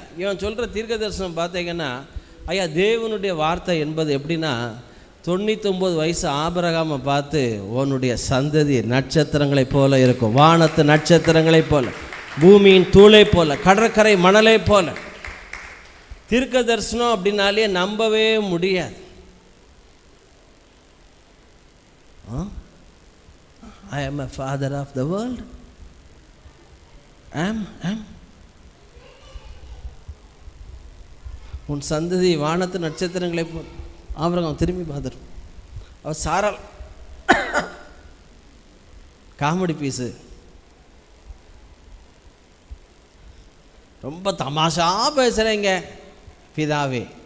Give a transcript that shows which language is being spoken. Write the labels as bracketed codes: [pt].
[ta] இவன் சொல்கிற தீர்க்க தரிசனம் பார்த்தீங்கன்னா, ஐயா தேவனுடைய வார்த்தை என்பது எப்படின்னா, 99 வயசு ஆபிரகாமை பார்த்து உன்னுடைய சந்ததி நட்சத்திரங்களைப் போல இருக்கும், வானத்து நட்சத்திரங்களைப் போல, பூமியின் தூளை போல, கடற்கரை மணலை போல. தீர்க்க தரிசனம் அப்படின்னாலே நம்பவே முடியாது. [en] I am a father of the world. [ta] am உன் சந்ததி வானத்து நட்சத்திரங்களை போல். ஆபிரகாம் திரும்பி பார்த்துரு. அவர் சாரால் காமெடி பீஸு, ரொம்ப தமாஷா பேசுகிறேங்க பிதாவே.